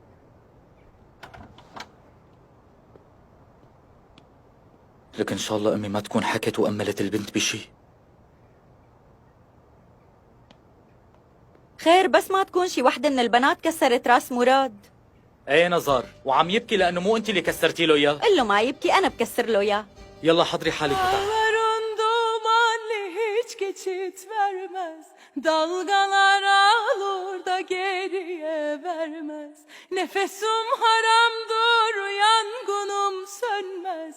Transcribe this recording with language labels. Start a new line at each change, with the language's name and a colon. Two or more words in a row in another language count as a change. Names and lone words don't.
Arabic: لك إن شاء الله أمي ما تكون حكت وأملت البنت بشي. خير بس ما تكون شي وحدة من البنات كسرت راس مراد. ايه نزار، وعم يبكي لأنه مو أنت اللي كسرتي له إياه. قل له ما يبكي، أنا بكسر له إياه. يلا حضري حالك وتعالي.
Turkish: Dağların dumanlı hiç geçit vermez. Dalgalar alır da geriye vermez. Nefesim haramdır, yangınım sönmez.